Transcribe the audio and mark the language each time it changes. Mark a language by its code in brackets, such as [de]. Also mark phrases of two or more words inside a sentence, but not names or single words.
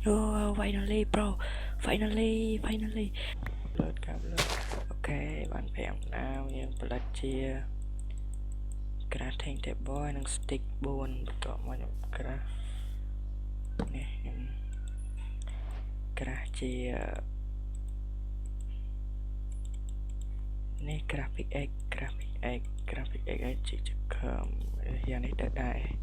[en] Oh, finally bro, finally [km] លើកកាប់លើអូខេបាន5ណាវយើងផលិតជា [en] crafting table [km] និង stick 4បន្ទាប់មកខ្ញុំ craft នេះខ្ញុំ craft ជានេះ [en] graphic egg [km] ជាខំយ៉ាងនេះទៅដែរ